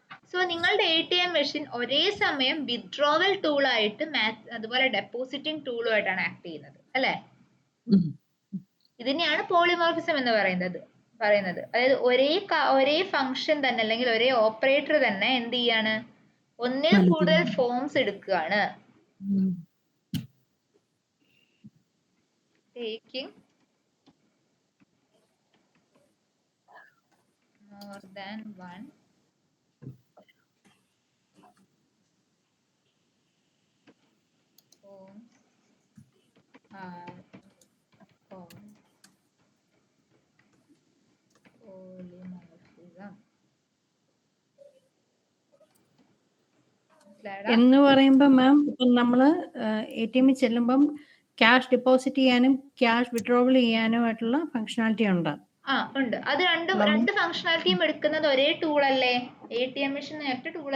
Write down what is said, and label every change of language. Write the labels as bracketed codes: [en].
[ml] So നിങ്ങളുടെ ATM machine ഒരേ സമയം വിത്ഡ്രോവൽ ടൂൾ ആയിട്ട് അതുപോലെ ഡെപ്പോസിറ്റിംഗ് ടൂളുമായിട്ടാണ് ആക്ട് ചെയ്യുന്നത് അല്ലേ? ഇതിനെയാണ് പോളിമോർഫിസം എന്ന് പറയുന്നത്. അതായത് ഒരേ ഫംഗ്ഷൻ തന്നെ അല്ലെങ്കിൽ ഒരേ ഓപ്പറേറ്റർ തന്നെ എന്ത് ചെയ്യാണ്, ഒന്നിൽ കൂടുതൽ ഫോംസ് എടുക്കുകയാണ്. [en] Taking more than one forms are called polymorphism. [ml] എന്ന് പറയുമ്പോൾ മാം ഇപ്പം നമ്മൾ ATM ചെല്ലുമ്പം ക്യാഷ് ഡെപ്പോസിറ്റ് ചെയ്യാനും ക്യാഷ് വിഡ്രോവൽ ചെയ്യാനുമായിട്ടുള്ള ഫങ്ഷനാലിറ്റി ഉണ്ട്. ഉണ്ട്. അത് രണ്ട് ഫങ്ഷനാലിറ്റിയും എടുക്കുന്നത് ഒരേ ടൂൾ അല്ലേ? ATM മെഷീൻ ഒറ്റ ടൂൾ